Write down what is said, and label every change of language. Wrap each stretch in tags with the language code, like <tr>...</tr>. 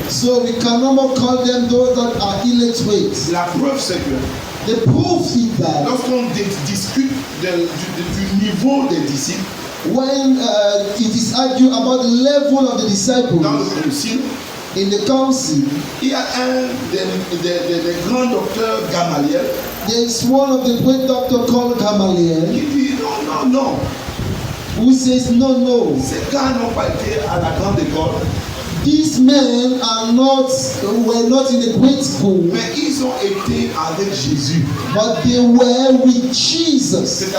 <en>So we can no more call them those that are illiterate.</en> <fr>La preuve c'est que</fr> <en>The proof is that</en> <fr>lorsqu'on discute du niveau des disciples</fr> <en>when it is argued about the level of the</en> <fr>dans</fr> <en>disciples</en> <fr>le concile,</fr> <en>in the council,</en> <fr>il y a un des grands docteurs Gamaliel</fr> <en>there is one of the great doctor called Gamaliel</en> <fr>qui dit non,</fr> <en>who says no,</en> <fr>ces gars n'ont pas été à la grande école,</fr> <en>these men were not in the great school,</en> <fr>mais ils ont été avec Jésus.</fr> <en>but they were with Jesus.</en>